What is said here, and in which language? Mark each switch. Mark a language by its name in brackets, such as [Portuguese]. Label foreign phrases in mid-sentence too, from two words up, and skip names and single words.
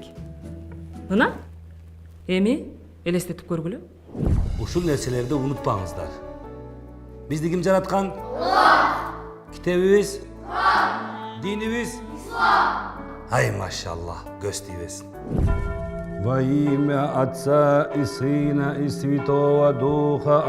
[Kyrgyz] Мына? Эми элестетип көргүлө. Ушул нерселерди унутпаңыздар. Бизди ким жараткан? Аллах. Китебибиз? Куран. Динибиз? Ислам. Ай машаллах, көз тийбесин. [Russian] Во имя Отца и Сына и Святого Духа.